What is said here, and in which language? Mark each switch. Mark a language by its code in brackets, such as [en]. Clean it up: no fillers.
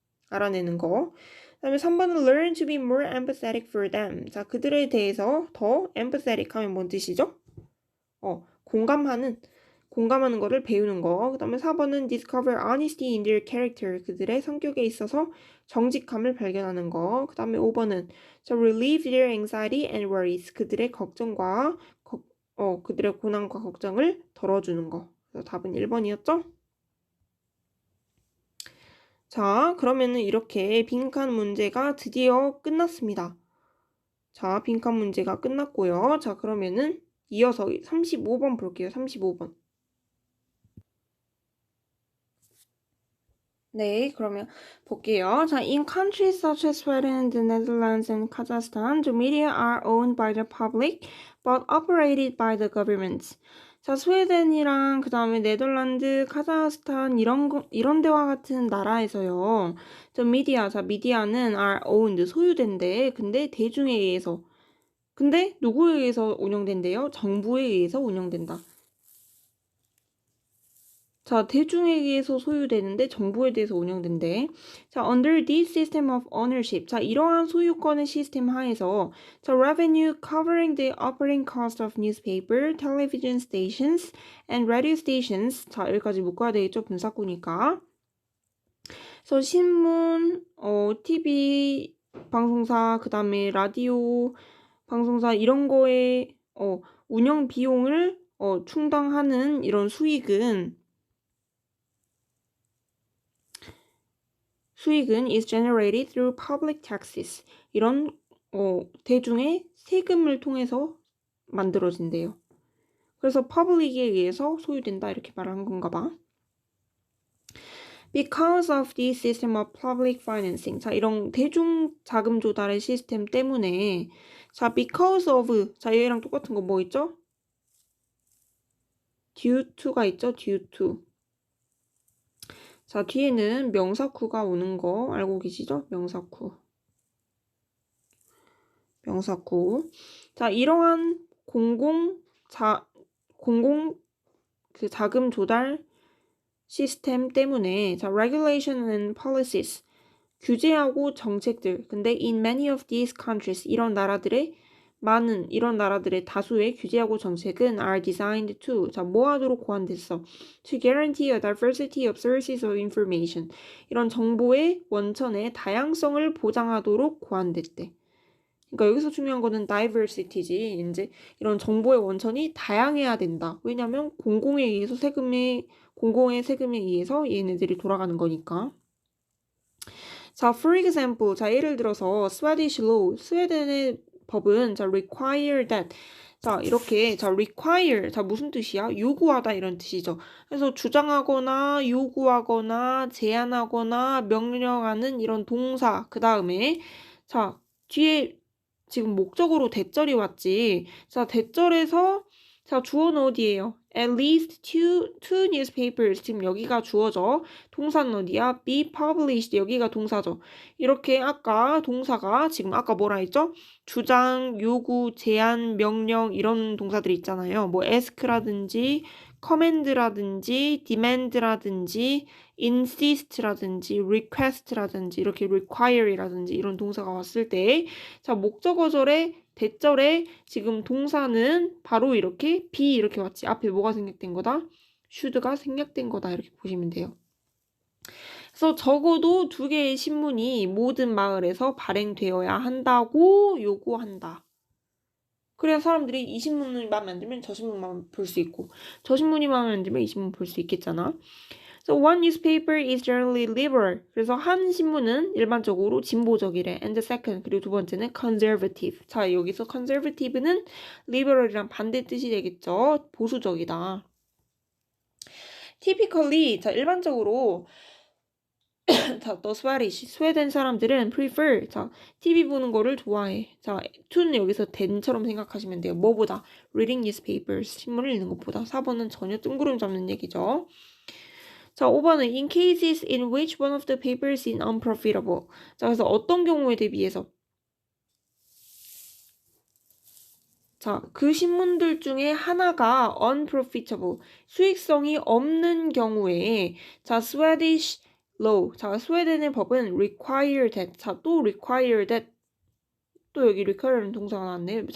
[ko] 그다음에 3번은 [en] learn to be more empathetic for them. [ko] 자, 그들에 대해서 더 empathetic 하면 뭔 뜻이죠? 공감하는 거를 배우는 거. 그 다음에 4번은 [en] discover honesty in their character. [ko] 그들의 성격에 있어서 정직함을 발견하는 거. 그 다음에 5번은 [en] relieve their anxiety and worries. [ko] 그들의 걱정과 그들의 고난과 걱정을 덜어주는 거. 그래서 답은 1번이었죠? 자, 그러면은 이렇게 빈칸 문제가 드디어 끝났습니다. 자, 빈칸 문제가 끝났고요. 자, 그러면은 이어서 35번 볼게요. 35번. 네, 그러면 볼게요. [en] 자, in countries such as Sweden, the Netherlands, and Kazakhstan, the media are owned by the public but operated by the governments. [ko] 자, 스웨덴이랑 그 다음에 네덜란드, 카자흐스탄 이런 데와 같은 나라에서요. 미디어는 [en] are owned, [ko] 소유된대. 근데 대중에 의해서. 근데 누구에 의해서 운영된대요? 정부에 의해서 운영된다. 자, 대중에 의해서 소유되는데 정부에 대해서 운영된대. [en] 자, under this system of ownership. 자, [ko] 이러한 소유권의 시스템 하에서 [en] 자, revenue covering the operating cost of newspaper, television stations, and radio stations. [ko] 자, 여기까지 묶어야 되겠죠? 분사구니까. 그래서 신문, TV 방송사, 그 다음에 라디오 방송사 이런 거에 운영 비용을 충당하는 이런 수익은 [en] is generated through public taxes. [ko] 이런 대중의 세금을 통해서 만들어진대요. 그래서 public에 의해서 소유된다 이렇게 말한 건가 봐. [en] Because of this system of public financing. [ko] 자, 이런 대중 자금 조달의 시스템 때문에 자, because of 자, 얘랑 똑같은 거 뭐 있죠? due to가 있죠? due to. 자, 뒤에는 명사구가 오는 거 알고 계시죠? 명사구. 자, 이러한 공공 그 자금 조달 시스템 때문에 자, [en] regulation and policies [ko] 규제하고 정책들. 근데 [en] in many of these countries [ko] 이런 나라들의 다수의 규제하고 정책은 [en] are designed to [ko] 자, 뭐 하도록 고안됐어? [en] To guarantee a diversity of sources of information. [ko] 이런 정보의 원천의 다양성을 보장하도록 고안됐대. 그러니까 여기서 중요한 거는 diversity지. 이제 이런 정보의 원천이 다양해야 된다. 왜냐면 공공의 세금에 의해서 얘네들이 돌아가는 거니까. 자, [en] for example, [ko] 자, 예를 들어서 Swedish law, 스웨덴의 법은 자, require that. 자, 이렇게 자, require. 자, 무슨 뜻이야? 요구하다 이런 뜻이죠. 그래서 주장하거나 요구하거나 제안하거나 명령하는 이런 동사. 그다음에 자, 뒤에 지금 목적으로 대절이 왔지. 자, 대절에서 자, 주어는 어디예요? [en] At least two newspapers. [ko] 지금 여기가 주어죠. 동사는 어디야? [en] Be published. [ko] 여기가 동사죠. 이렇게 아까 동사가 지금 아까 뭐라 했죠? 주장, 요구, 제안, 명령 이런 동사들이 있잖아요. 뭐 ask라든지 command라든지 demand라든지 insist라든지 request라든지 이렇게 require라든지 이런 동사가 왔을 때 자, 목적어절에 대절에 지금 동사는 바로 이렇게 be 이렇게 왔지. 앞에 뭐가 생략된 거다? should가 생략된 거다. 이렇게 보시면 돼요. 그래서 적어도 2개의 신문이 모든 마을에서 발행되어야 한다고 요구한다. 그래야 사람들이 이 신문이 마음에 안 들면 저 신문만 볼 수 있고 저 신문이 마음에 안 들면 이 신문 볼 수 있겠잖아. [en] So one newspaper is generally liberal. [ko] 그래서 한 신문은 일반적으로 진보적이래. [en] And the second, [ko] 그리고 두 번째는 [en] conservative. [ko] 자, 여기서 conservative는 liberal이랑 반대 뜻이 되겠죠. 보수적이다. Typically, 자, 일반적으로 자, the Swedish, 스웨덴 사람들은 prefer, 자, TV 보는 거를 좋아해. 자, to는 여기서 than처럼 생각하시면 돼요. 뭐보다? [en] reading newspapers, [ko] 신문을 읽는 것보다. 4번은 전혀 뜬구름 잡는 얘기죠. [en] 자, 5번은 in cases in which one of the papers is unprofitable. [ko] 자, 그래서 어떤 경우에 대비해서 자, 그 신문들 중에 하나가 unprofitable, 수익성이 없는 경우에 자, Swedish law, 자, 스웨덴의 법은 require that, 자, 또 require that, 또 여기 require는 동사가 나왔네.